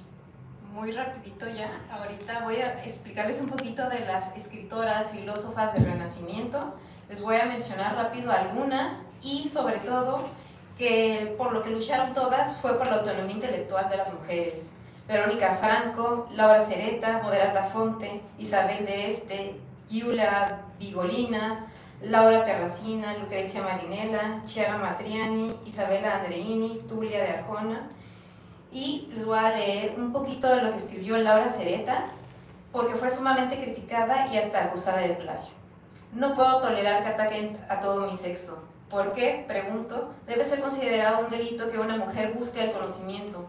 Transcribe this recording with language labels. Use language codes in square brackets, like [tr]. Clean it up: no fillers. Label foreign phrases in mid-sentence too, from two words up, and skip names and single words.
[es] Muy rapidito ya, ahorita voy a explicarles un poquito de las escritoras, filósofas del Renacimiento. Les voy a mencionar rápido algunas y sobre todo que por lo que lucharon todas fue por la autonomía intelectual de las mujeres. Verónica Franco, Laura Sereta, Moderata Fonte, Isabel de Este, Giulia Vigolina, Laura Terracina, Lucrezia Marinella, Chiara Matriani, Isabella Andreini, Tulia de Arjona. Y les voy a leer un poquito de lo que escribió Laura Sereta, porque fue sumamente criticada y hasta acusada de plagio. No puedo tolerar que ataquen a todo mi sexo. ¿Por qué? Pregunto. Debe ser considerado un delito que una mujer busque el conocimiento.